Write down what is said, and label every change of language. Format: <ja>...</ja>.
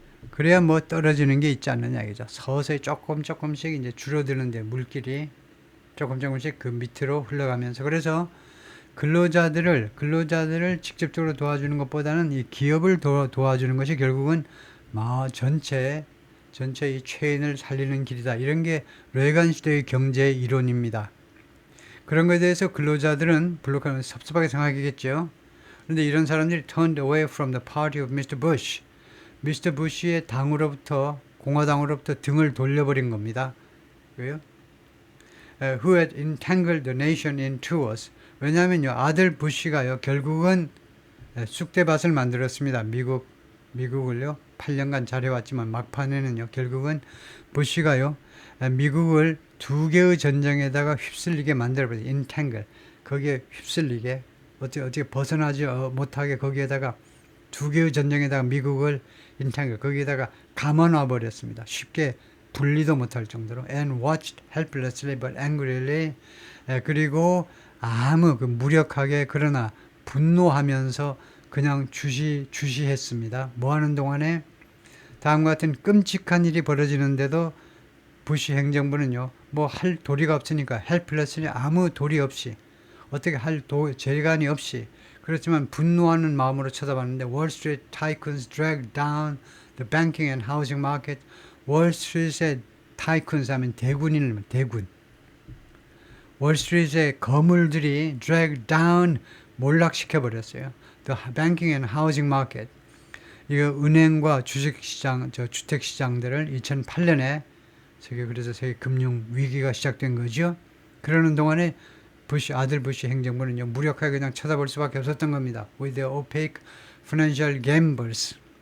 <ko>그래야 뭐 떨어지는 게 있지 않느냐 이죠. 서서히 조금씩 이제 줄어드는데 물길이 조금씩 그 밑으로 흘러가면서 그래서 근로자들을 직접적으로 도와주는 것보다는 이 기업을 도와주는 것이 결국은 전체 이 체인을 살리는 길이다. 이런 게 레이건 시대의 경제 이론입니다. 그런 것에 대해서 근로자들은 블록하면 섭섭하게 생각하겠죠. 그런데 이런 사람들이</ko> <en>turned away from the party of Mr. Bush.</en> <ko>미스터 부시의 공화당으로부터 등을 돌려버린 겁니다. 왜요?</ko> <en>Who had entangled the nation in tours.</en> <ko>왜냐하면요, 아들 부시가요, 결국은 쑥대밭을 만들었습니다. 미국을요. 8년간 잘해왔지만 막판에는요, 결국은 부시가요, 미국을 두 개의 전쟁에다가 휩쓸리게 만들어버려요. 인탱글. 거기에 휩쓸리게, 어떻게 벗어나지 못하게 거기에다가 두 개의 전쟁에다가 미국을 인탱글, 거기에다가 감아놔 버렸습니다. 쉽게 분리도 못할 정도로.</ko> <en>And watched helplessly but angrily.</en> <ko>그리고 아무 무력하게 그러나 분노하면서 그냥 주시했습니다. 뭐 하는 동안에 다음과 같은 끔찍한 일이 벌어지는데도 부시 행정부는요, 뭐 할 도리가 없으니까 헬플레스니 아무 도리 없이 어떻게 할 재간이 없이 그렇지만 분노하는 마음으로 쳐다봤는데</ko> <en>Wall Street tycoons dragged down the banking and housing market.</en> <ko>월스트리트의 타이쿤스 하면 대군. 월스트리트의 거물들이</ko> <en>drag down</en> <ko>몰락시켜 버렸어요.</ko> <en>The banking and housing market.</en> <ko>이거 은행과 주식시장, 주택시장들을 2008년에 그래서 세계 금융 위기가 시작된 거죠. 그러는 동안에 아들 부시 행정부는요, 무력하게 그냥 쳐다볼 수밖에 없었던 겁니다.</ko> <en>With the opaque financial gamblers.</en>